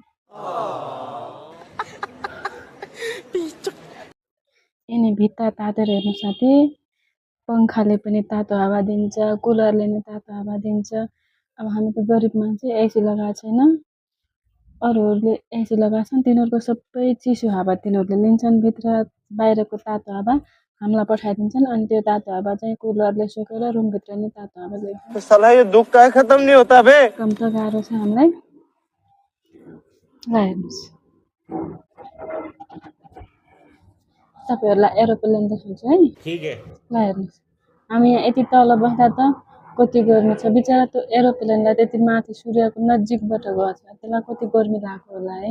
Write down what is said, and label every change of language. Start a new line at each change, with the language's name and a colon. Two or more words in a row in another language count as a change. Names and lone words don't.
Nepali: यिनी भित्ता तातेर हेर्नु साथी, पङ्खाले पनि तातो हावा दिन्छ, कुलरले पनि तातो हावा दिन्छ। अब हामी त गरिब मान्छे, एसी लगाएको छैन, अरूहरूले एसी लगाछन्, तिनीहरूको सबै चिसो हावा तिनीहरूले लिन्छन्, भित्र बाहिरको तातो हावा हामीलाई पठाइदिन्छन्, अनि त्यो तातो हावा चाहिँ कुलरले सुकेर रुमभित्र नै तातो हावा दिन्छ।
Hindi: साला यो दुख का खत्म नहीं होता बे।
Nepali: कम त गाह्रो छ हामीलाई। ल हेर्नुहोस्, तपाईँहरूलाई एरोप्लेन देखाउँछु है।
Hindi: ठिक है,
Nepali: ल हेर्नुहोस्, हामी यहाँ यति तल बस्दा त कति गर्मी छ, बिचरा त्यो एरोप्लेनलाई त्यति माथि सूर्यको नजिकबाट गएको छ, त्यसलाई कति गर्मी लाग्यो होला है।